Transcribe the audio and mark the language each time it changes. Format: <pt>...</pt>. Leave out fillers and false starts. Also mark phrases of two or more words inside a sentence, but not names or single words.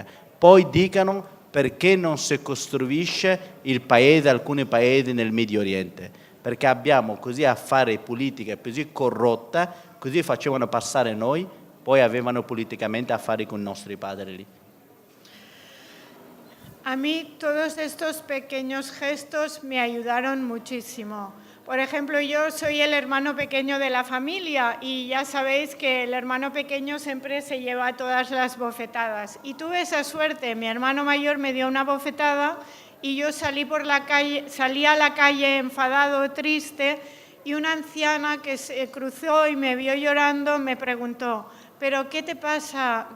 <it>Poi dicano perché non si costruisce il paese, alcuni paesi nel Medio Oriente, perché abbiamo così affari politica così corrotta, così facevano passare noi, poi avevano politicamente affari con i nostri padri lì.</it> <es>A mí todos estos pequeños gestos me ayudaron muchísimo. Por ejemplo, yo soy el hermano pequeño de la familia y ya sabéis que el hermano pequeño siempre se lleva todas las bofetadas. Y tuve esa suerte, mi hermano mayor me dio una bofetada y yo salí a la calle enfadado, triste, y una anciana que se cruzó y me vio llorando me preguntó: ¿pero qué te pasa?</es>